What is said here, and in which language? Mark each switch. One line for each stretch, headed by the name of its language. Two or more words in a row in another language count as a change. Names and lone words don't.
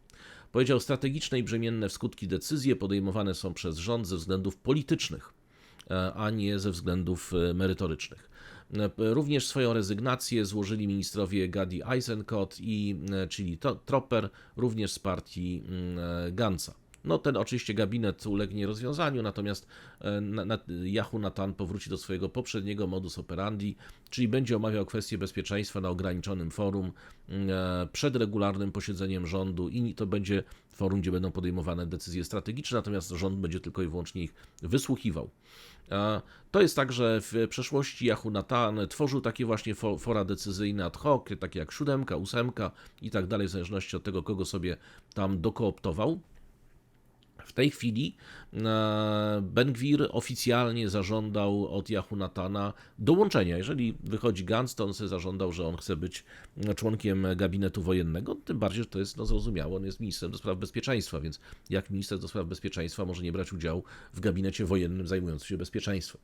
Polish: Powiedział, strategiczne i brzemienne w skutki decyzje podejmowane są przez rząd ze względów politycznych, a nie ze względów merytorycznych. Również swoją rezygnację złożyli ministrowie Gadi Eisenkot i Chili Tropper, również z partii Gantza. No ten oczywiście gabinet ulegnie rozwiązaniu, natomiast Jahu Natan powróci do swojego poprzedniego
Latin: modus operandi,
Polish: czyli będzie omawiał kwestie bezpieczeństwa na ograniczonym forum przed regularnym posiedzeniem rządu i to będzie forum, gdzie będą podejmowane decyzje strategiczne, natomiast rząd będzie tylko i wyłącznie ich wysłuchiwał. To jest tak, że w przeszłości Jahu Natan tworzył takie właśnie fora decyzyjne
Latin: ad hoc,
Polish: takie jak 7, 8 i tak dalej, w zależności od tego, kogo sobie tam dokooptował. W tej chwili Ben-Gwir oficjalnie zażądał od Jahu Natana dołączenia. Jeżeli wychodzi Gantz, to on sobie zażądał, że on chce być członkiem gabinetu wojennego, tym bardziej, że to jest zrozumiałe, on jest ministrem do spraw bezpieczeństwa, więc jak minister do spraw bezpieczeństwa może nie brać udziału w gabinecie wojennym zajmującym się bezpieczeństwem.